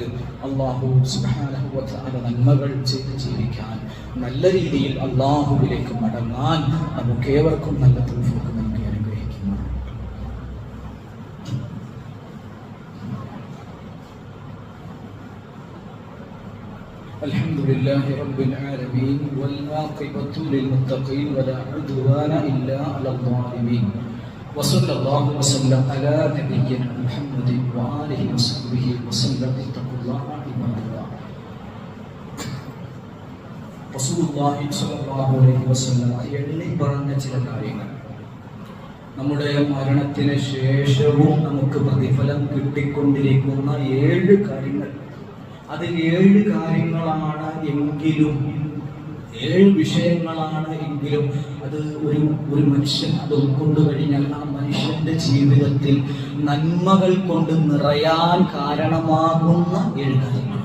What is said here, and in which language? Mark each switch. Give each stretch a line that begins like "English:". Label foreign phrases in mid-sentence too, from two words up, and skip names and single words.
Arabic: الله سبحانه و تعالى
Malayalam: നന്മകൾ ചെയ്ത് ജീവിക്കാൻ, നല്ല രീതിയിൽ അല്ലാഹുവിലേക്ക് മടങ്ങാൻ നമുക്കേവർക്കും നല്ല തൗഫീഖ് നൽകി അനുഗ്രഹിക്കുന്നു.
Arabic: الحمد لله رب العالمين والعاقبة للمتقين ولا عدوان إلا على الظالمين. وصلى الله وسلم على نبينا محمد وآله وصحبه وسلم. اتقوا الله عباد الله. رسول الله صلى الله عليه وسلم
Malayalam: എണ്ണി പറഞ്ഞ ചില കാര്യങ്ങൾ നമ്മുടെ മരണത്തിന് ശേഷവും നമുക്ക് പ്രതിഫലം കിട്ടിക്കൊണ്ടിരിക്കുന്ന 7 കാര്യങ്ങൾ. അത് 7 കാര്യങ്ങളാണ് എങ്കിലും, 7 വിഷയങ്ങളാണ് എങ്കിലും അത് ഒരു മനുഷ്യൻ അത് ഉൾക്കൊണ്ടു കഴിഞ്ഞാൽ ആ മനുഷ്യന്റെ ജീവിതത്തിൽ നന്മകൾ കൊണ്ട് നിറയാൻ കാരണമാകുന്ന 7 കാര്യങ്ങളാണ്.